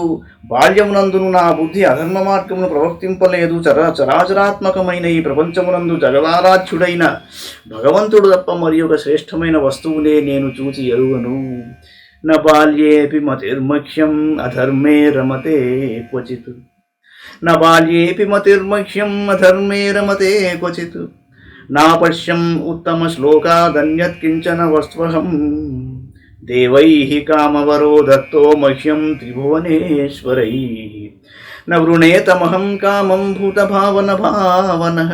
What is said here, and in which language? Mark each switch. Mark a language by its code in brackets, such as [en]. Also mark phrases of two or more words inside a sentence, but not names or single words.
[te] బాల్యమునందును నా బుద్ధి అధర్మ మార్గమును ప్రవర్తింపలేదు. చరాచరాత్మకమైన ఈ ప్రపంచమునందు జగదారాధ్యుడైన భగవంతుడు తప్ప మరి ఒక శ్రేష్టమైన వస్తువులే నేను చూచి ఎరుగను. [sa] న బాల్యేపి మతిర్మఖ్యం అధర్మే రమతే క్వచిత్. न बाल्येऽपि मतिर्मह्यम् अधर्मे रमते क्वचित्. नापश्यम् उत्तमश्लोकादन्यत् किञ्चन वस्त्वहम्. देवैः कामवरो दत्तो मह्यं त्रिभुवनेश्वरैः. न वृणेतमहं कामं भूतभावनभावनः.